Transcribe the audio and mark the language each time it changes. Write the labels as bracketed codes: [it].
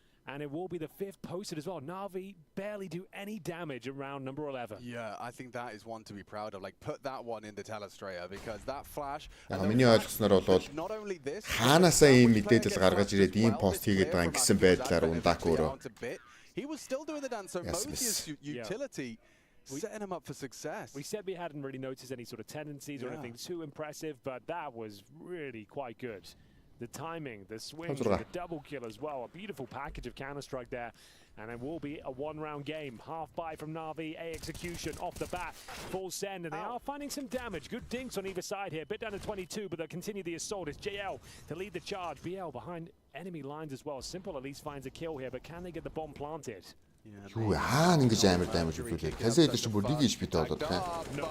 [en] And it will be the 5th posted as well. NAVI barely do any damage around number 11. Yeah, I think that is one to be proud of. Like, put that one in the Telestraya because that flash. [mn] Миний ойлгосноор бол хаанасаа ийм мэдээлэл гаргаж ирээд ийм пост хийгээд байгаа гэсэн байдлаар Ундак өөрөө. [en] He was still doing the dance, so Mozia's utility setting him up for success. We said we hadn't really noticed any sort of tendencies or anything too impressive, but that was really quite good. The timing, the swing, the double kill as well. A beautiful package of counter-strike there. And it will be a 1-round game. Half buy from NAVI, A execution off the bat. Full send, and they are finding some damage. Good dinks on either side here. Bit down to 22, but they'll continue the assault. It's JL to lead the charge. BL behind enemy lines as well. Simple at least finds a kill here, but can they get the bomb planted? [mn] Юу хаана ингэж амар damage өгүүлээ. Казэ дээр ч бүр нэг HP болоод таа.